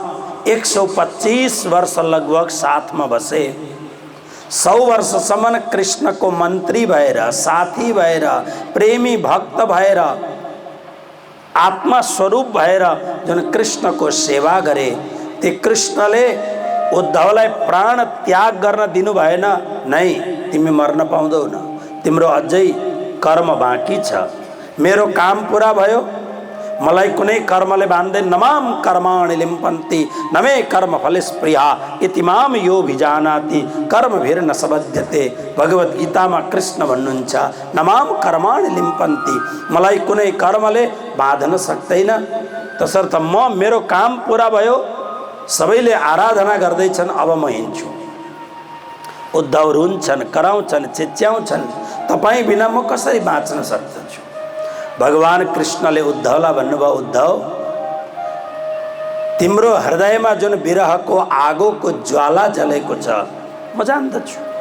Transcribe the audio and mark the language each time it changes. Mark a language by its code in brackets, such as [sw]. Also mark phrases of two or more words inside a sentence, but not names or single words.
[ne] 125 वर्ष लगभग साथमा बसे, 100 वर्षसम्म कृष्णको मन्त्री भएर, साथी भएर, प्रेमी भक्त भएर, आत्मा स्वरूप भएर जुन कृष्णको सेवा गरे, ती कृष्णले उद्धवलाई प्राण त्याग गर्न दिनु भएन। नै, तिमी मर्न पाउँदैनौ, तिम्रो अझै कर्म बाँकी छ, मेरो काम पूरा भयो, मलाई कुनै कर्मले बाँध्दैन। [sa] नमाम कर्माणि लिम्पन्ति नमे कर्म फलस्प्रिया इति माम यो भिजानाति कर्मभिर न सबध्यते। [ne] भगवत गीतामा कृष्ण भन्नुहुन्छ, [sa] नमाम कर्माणि लिम्पन्ति, [ne] मलाई कुनै कर्मले बाँध्न सक्दैन। तसर्थ म मेरो काम पूरा भयो, सबैले आराधना गर्दैछन्, अब म हिँड्छु। उद्धव रुन्छन्, कराउँछन्, चिच्याउँछन्, तपाईँ बिना म कसरी बाँच्न सक्दछु। भगवान कृष्णले उद्धवलाई भन्नुभयो, उद्धव तिम्रो हृदयमा जुन विरहको आगोको ज्वाला जलेको छ म जान्दछु।